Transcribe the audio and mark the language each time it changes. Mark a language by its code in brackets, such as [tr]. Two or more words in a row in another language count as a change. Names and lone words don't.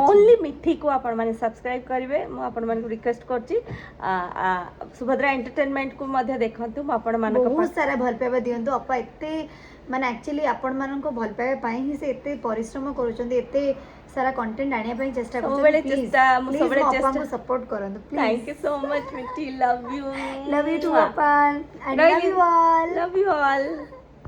[or] ଓନ୍ଲି ମିଠିକୁ ଆପଣମାନେ ସବସ୍କ୍ରାଇବ୍ କରିବେ ମୁଁ ଆପଣମାନଙ୍କୁ ରିକ୍ୱେଷ୍ଟ କରୁଛି ସୁଭଦ୍ରା ଏଣ୍ଟରଟେନମେଣ୍ଟକୁ ମଧ୍ୟ ଦେଖନ୍ତୁ ମୁଁ ଆପଣମାନଙ୍କ ବହୁତ ସାରା ଭଲ ପାଇବା ଦିଅନ୍ତୁ ଅପା ଏତେ ମାନେ ଆକ୍ଚୁଆଲି ଆପଣମାନଙ୍କ ଭଲ ପାଇବା ପାଇଁ ହିଁ ସେ ଏତେ ପରିଶ୍ରମ କରୁଛନ୍ତି ଏତେ ସାରା କଣ୍ଟେଣ୍ଟ ଆଣିବା ପାଇଁ ଚେଷ୍ଟା ସବୁବେଳେ କରୁଛନ୍ତି ଚେଷ୍ଟା ମୁଁ ପ୍ଲିଜ ସବୁବେଳେ ମୋ ଚେଷ୍ଟା ଅପାଙ୍କୁ ସପୋର୍ଟ କରନ୍ତୁ ପ୍ଲିଜ। [en] Thank you so much Mithi love you Love you too ଅପା and love you all। Love you all